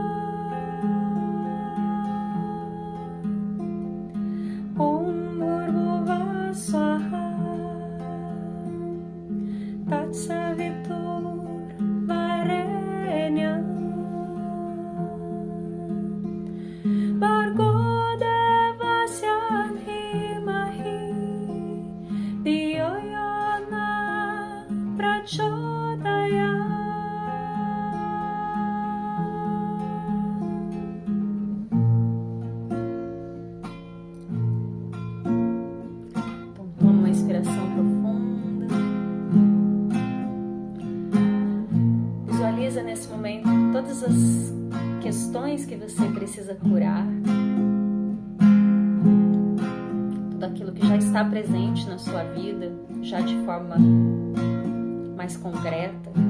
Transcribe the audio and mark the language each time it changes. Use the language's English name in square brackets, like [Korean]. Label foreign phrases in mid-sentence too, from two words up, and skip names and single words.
[Sanskrit] ॐ भूर्भुवः स्वाहा तत् सवितुर् वरेण्यं भर्गो देवस्य धीमहि धियो यो नः प्रचोदयात्. [Portuguese] Então toma uma inspiração profunda. Visualiza nesse momento todas as questões que você precisa curar, tudo aquilo que já está presente na sua vida, já de forma mais concreta,